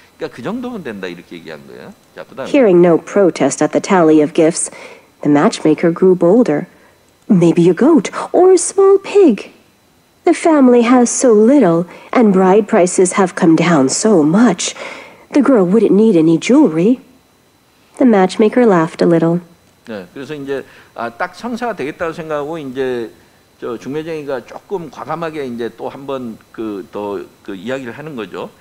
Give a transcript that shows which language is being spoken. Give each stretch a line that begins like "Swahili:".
Korean: 그러니까 그 정도면 된다 이렇게 얘기한 거예요. 자, 그다음에
English: Hearing no protest at the tally of gifts, the matchmaker grew bolder. Maybe a goat or a small pig. The family has so little, and bride prices have come down so much. The girl wouldn't need any jewelry. The matchmaker laughed a little.
Korean: 네, 그래서 이제 딱 성사가 되겠다고 생각하고 이제 중매쟁이가 조금 과감하게 이제 또 한번 그 이야기를 하는 거죠.